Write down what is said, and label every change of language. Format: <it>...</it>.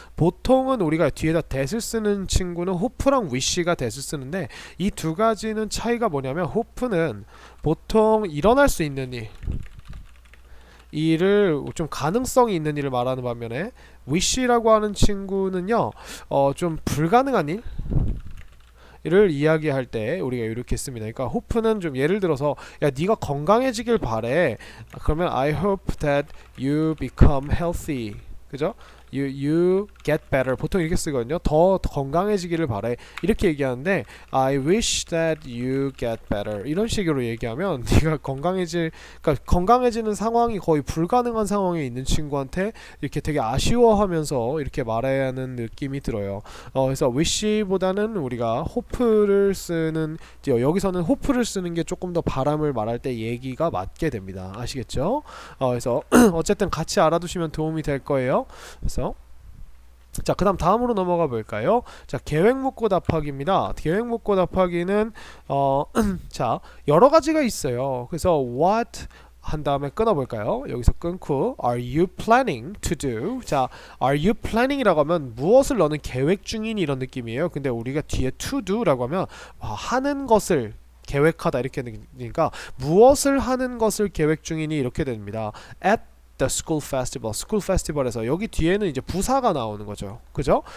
<ko>보통은 우리가 뒤에다 that을 쓰는 친구는 hope랑 wish가 that을 쓰는데 이 두 가지는 차이가 뭐냐면 hope는 보통 일어날 수 있는 일을 좀 가능성이 있는 일을 말하는 반면에 wish라고 하는 친구는요 좀 불가능한 일을 이야기할 때 우리가 이렇게 씁니다. 그러니까 hope는 좀 예를 들어서 야 네가 건강해지길 바래. 그러면</ko> <en>I hope that you become healthy.</en> <ko>그죠?</ko> <en>You get better.</en> <ko>보통 이렇게 쓰거든요. 더 건강해지기를 바래. 이렇게 얘기하는데</ko> <en>I wish that you get better.</en> <ko>이런 식으로 얘기하면 네가 그러니까 건강해지는 상황이 거의 불가능한 상황에 있는 친구한테 이렇게 되게 아쉬워하면서 이렇게 말해야 하는 느낌이 들어요. 그래서 wish보다는 우리가 hope를 쓰는 여기서는 hope를 쓰는 게 조금 더 바람을 말할 때 얘기가 맞게 됩니다. 아시겠죠? 그래서 어쨌든 같이 알아두시면 도움이 될 거예요. 그래서 자, 그다음 다음으로 넘어가 볼까요? 자, 계획 묻고 답하기입니다. 계획 묻고 답하기는 자, 여러 가지가 있어요. 그래서 what 한 다음에 끊어볼까요? 여기서 끊고</ko> <en>Are you planning to do?</en> <ko>자,</ko> <en>Are you planning</en> <ko>이라고 하면 무엇을 너는 계획 중이니 이런 느낌이에요. 근데 우리가 뒤에</ko> <en>to do</en> <ko>라고 하면 하는 것을 계획하다 이렇게 되니까 무엇을 하는 것을 계획 중이니 이렇게 됩니다. At</ko> <en>the school festival.</en> <ko>school festival에서 여기 뒤에는 이제 부사가 나오는 거죠. 그죠?</ko>